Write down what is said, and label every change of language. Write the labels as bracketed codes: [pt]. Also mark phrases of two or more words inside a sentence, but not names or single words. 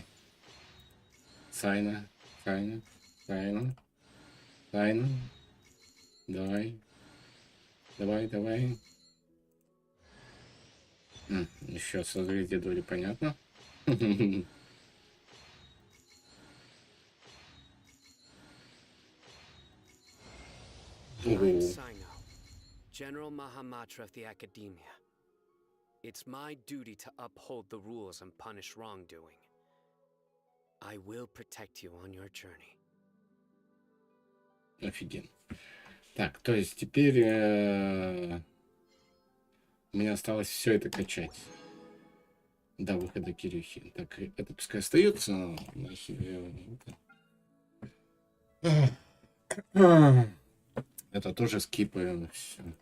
[ru] Сайна, Сайна, Сайна, Сайна. Давай. Давай, давай. Еще созвездие доли, понятно. [en] I'm Sino, General Mahamatra of the Academia. It's my duty to uphold the rules and punish wrongdoing. I will protect you on your journey. [ru] Офигенно. Так, то есть теперь мне осталось все это качать до выхода Кирюхи. Так, это пускай остается. Это тоже скипаем. Все.